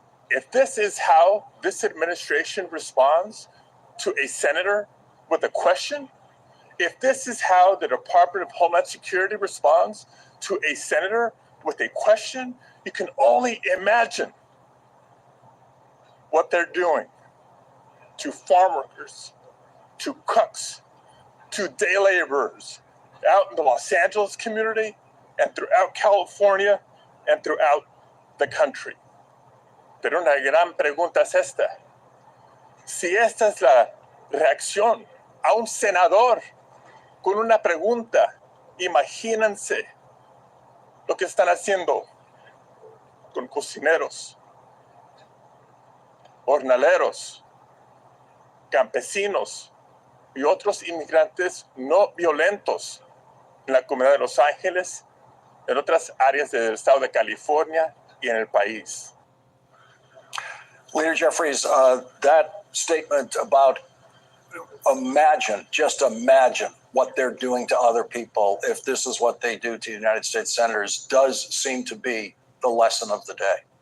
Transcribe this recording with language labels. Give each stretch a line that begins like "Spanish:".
English: If this is how this administration responds to a senator with a question, if this is how the Department of Homeland Security responds to a senator with a question, you can only imagine what they're doing to farm workers, to cooks, to day laborers out in the Los Angeles community and throughout California and throughout the country.
Spanish: Pero una gran pregunta es esta. Si esta es la reacción a un senador con una pregunta, imagínense lo que están haciendo con cocineros, jornaleros, campesinos y otros inmigrantes no violentos en la comunidad de Los Ángeles, en otras áreas del estado de California y en el país.
English: Leader Jeffries, that statement about just imagine what they're doing to other people if this is what they do to United States senators does seem to be the lesson of the day.